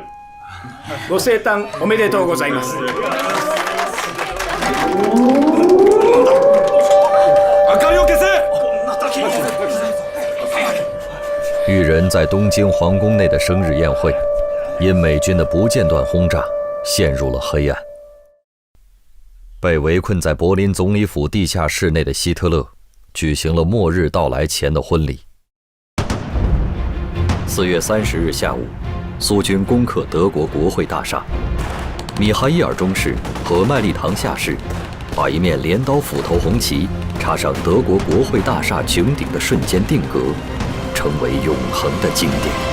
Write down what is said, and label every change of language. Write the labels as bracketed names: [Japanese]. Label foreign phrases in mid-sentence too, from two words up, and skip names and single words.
[Japanese] ご生誕おめでとうございます。明かりを消せ！ [Chinese] 裕仁在东京皇宫内的生日宴会，因美军的不间断轰炸，陷入了黑暗。被围困在柏林总理府地下室内的希特勒，举行了末日到来前的婚礼。4月30日下午，苏军攻克德国国会大厦，米哈伊尔中士和麦利唐下士把一面镰刀斧头红旗插上德国国会大厦穹顶的瞬间定格，成为永恒的经典。